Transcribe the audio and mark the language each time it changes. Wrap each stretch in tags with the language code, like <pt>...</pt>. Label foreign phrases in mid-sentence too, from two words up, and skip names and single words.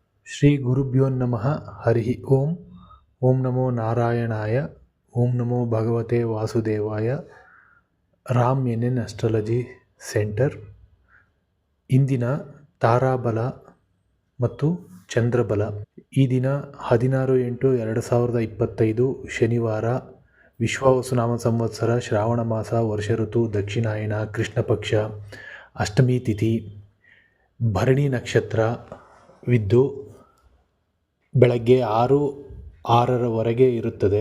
<sa>ಶ್ರೀ ಗುರುಭ್ಯೋ ನಮಃ. ಹರಿ ಓಂ. ಓಂ ನಮೋ ನಾರಾಯಣಾಯ. ಓಂ ನಮೋ ಭಗವತೆ ವಾಸುದೇವಾಯ. ರಾಮ್ NN ಅಸ್ಟ್ರಾಲಜಿ ಸೆಂಟರ್.</sa> <kn>ಇಂದಿನ ತಾರಾಬಲ ಮತ್ತು ಚಂದ್ರಬಲ. ಈ ದಿನ 16/8/2025 ಶನಿವಾರ, ವಿಶ್ವಾವಸುನಾಮ ಸಂವತ್ಸರ, ಶ್ರಾವಣ ಮಾಸ, ವರ್ಷ ಋತು, ದಕ್ಷಿಣಾಯನ, ಕೃಷ್ಣ ಪಕ್ಷ, ಅಷ್ಟಮಿ ತಿಥಿ, ಭರಣಿ ನಕ್ಷತ್ರವಿದ್ದು ಬೆಳಗ್ಗೆ 6:06 ಇರುತ್ತದೆ.</kn>